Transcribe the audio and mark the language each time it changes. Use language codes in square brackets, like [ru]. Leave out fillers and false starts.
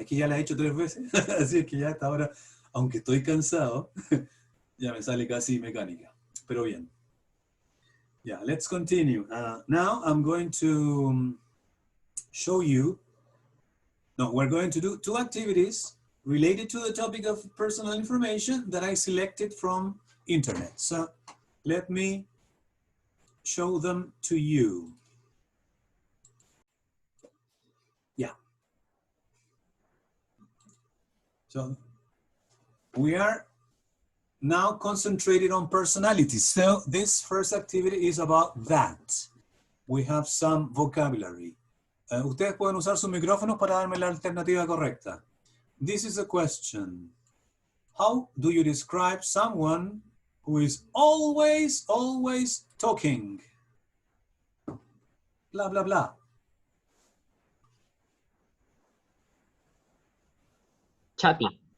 [es] Es que ya la he hecho 3 veces, así es que ya hasta ahora, aunque estoy cansado, ya me sale casi mecánica. Pero bien. [en] Yeah, let's continue. Now I'm going to show you, no, we're going to do 2 activities related to the topic of personal information that I selected from internet. So let me show them to you. Yeah. So we are now concentrated on personalities. So this first activity is about that. We have some vocabulary. [es] Ustedes pueden usar sus micrófonos para darme la alternativa correcta. [en] This is a question. How do you describe someone who is always talking? Blah, blah, blah. Chatting.